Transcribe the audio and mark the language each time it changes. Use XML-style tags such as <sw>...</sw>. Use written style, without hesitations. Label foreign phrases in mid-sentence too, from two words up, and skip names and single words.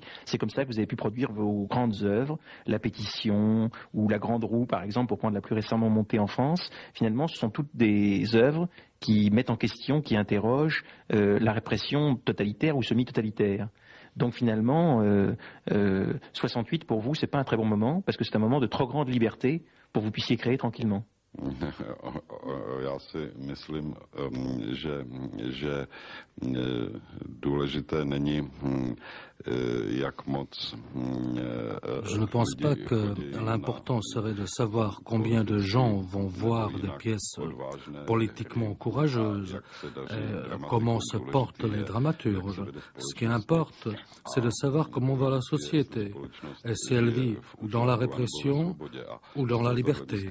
<fr>C'est comme ça que vous avez pu produire vos grandes œuvres, La Pétition ou La Grande Roue, par exemple, pour prendre la plus récemment montée en France. Finalement, ce sont toutes des œuvres qui mettent en question, qui interrogent la répression totalitaire ou semi-totalitaire. Donc finalement, 68 pour vous, c'est pas un très bon moment parce que c'est un moment de trop grande liberté pour que vous puissiez créer tranquillement.</fr> <cs>Já si myslím, že důležité není, jak moc.</cs> <fr>Je ne pense pas que l'important serait de savoir combien de gens vont voir des pièces politiquement courageuses, comment se portent les dramaturges. Ce qui importe, c'est de savoir comment va la société, et si elle vit dans la répression ou dans la liberté.</fr>